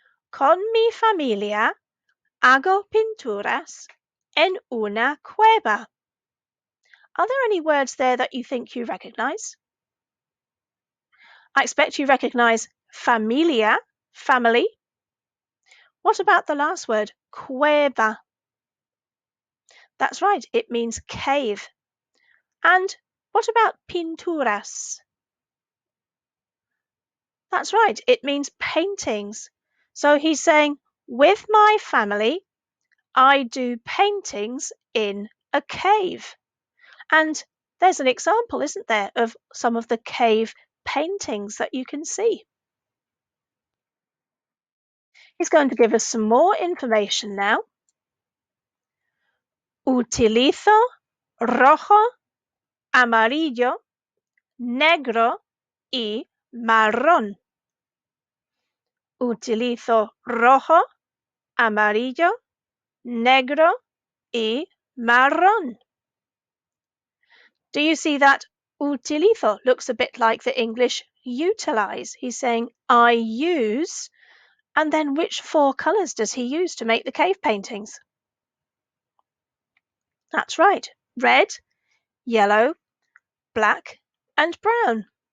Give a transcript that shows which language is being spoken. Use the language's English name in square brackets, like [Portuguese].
[Spanish] Con mi familia hago pinturas en una cueva. [English] Are there any words there that you think you recognize? I expect you recognize familia, family. What about the last word, cueva? That's right, it means cave. And what about pinturas? That's right, it means paintings. So he's saying, with my family, I do paintings in a cave. And there's an example, isn't there, of some of the cave paintings that you can see. He's going to give us some more information now. [Spanish] Utilizo rojo, amarillo, negro y marrón. Utilizo rojo, amarillo, negro y marrón. [English] Do you see that utilizo looks a bit like the English utilize? He's saying, I use, and then which four colours does he use to make the cave paintings? That's right, red, yellow, black, and brown.